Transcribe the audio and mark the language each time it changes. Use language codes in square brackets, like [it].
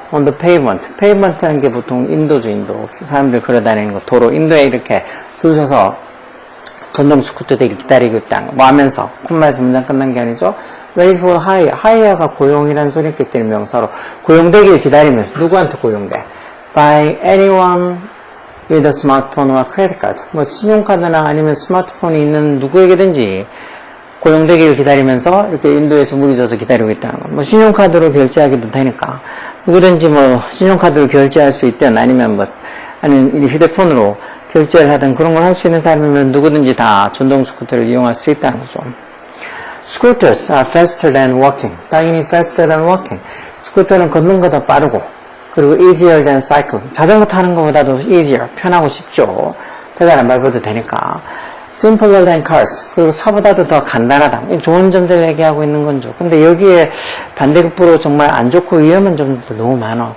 [en] on the pavement [ko] 라는 게 보통 인도죠. 인도 사람들 걸어다니는 거 도로 인도에 이렇게 줄 서서 전동 스쿠터들이 기다리고 있다는 거 뭐 하면서 콤마에서 문장 끝난 게 아니죠. [en] wait for hire [ko] 가 고용이라는 소리였기 때문에 명사로 고용되길 기다리면서 누구한테 고용돼? [en] by anyone with a smartphone와 credit card. [ko] 뭐 신용카드나 아니면 스마트폰이 있는 누구에게든지 고용되기를 기다리면서 이렇게 인도에서 무리져서 기다리고 있다는 거. 뭐 신용카드로 결제하기도 되니까 누구든지 뭐 신용카드로 결제할 수 있든 아니면 아니면 휴대폰으로 결제를 하든 그런 걸 할 수 있는 사람이면 누구든지 다 전동 스쿠터를 이용할 수 있다는 거죠. [en] Scooters are faster than walking. [ko] 당연히 [en] faster than walking. [ko] 스쿠터는 걷는 것보다 빠르고 그리고 [en] easier than cycling. [ko] 자전거 타는 것보다도 easier, 편하고 쉽죠. 페달 안 밟아도 되니까. [en] Simpler than cars. [ko] 그리고 차보다도 더 간단하다. 좋은 점들을 얘기하고 있는 건죠. 근데 여기에 반대급부로 정말 안 좋고 위험한 점들도 너무 많아.